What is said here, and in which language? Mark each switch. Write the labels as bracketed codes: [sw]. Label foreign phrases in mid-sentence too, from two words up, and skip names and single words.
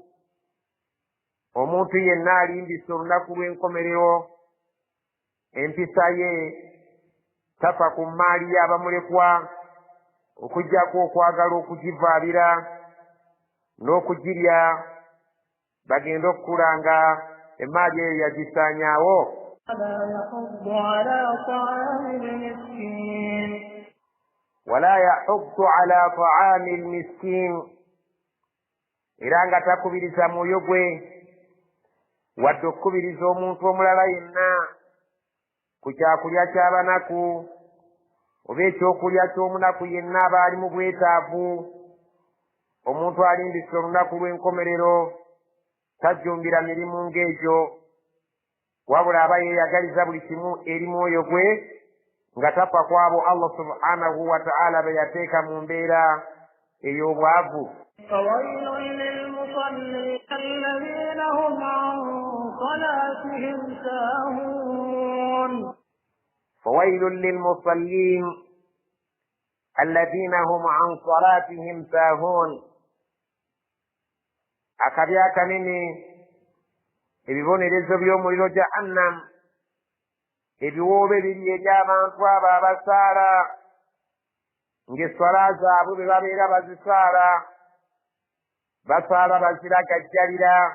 [lg] Omuntu yenna alimbisa olunaku lw'enkomerero empisa ye tafa ku mmaali y'abamulekwa okuggyako okwagala okugivaabira n'okugirya, bagenda okukulanga emmaali eyo yagisaanyaawo. [ar] ولا يحض على طعام المسكين, [lg] era nga takubiriza mwoyo gwe wadde okukubiriza omuntu omulala yenna ku kyakulya ky'abanaku oba ekyokulya ky'omunaku yenna aba ali mu bwetaavu. Omuntu alimbisa olunaku lw'enkomerero tajjumbira mirimu ng'egyo, wabula aba yeeyagaliza buli kimu eri mwoyo gwe nga tafa kwabo Allah [ar] سبحانه وتعالى [lg] be yateeka mu mbeera ey'obwavu. [ar] فويل للمصلين الذين هم عن صلاتهم ساهون. [lg] akabi akanene, ebibonerezo by'omuliro jahannam, ebiwoobe biri eri abantu abo abasaala ng'eswala zaabwe bwe babeera bazisaala, basaala baziragajjalira,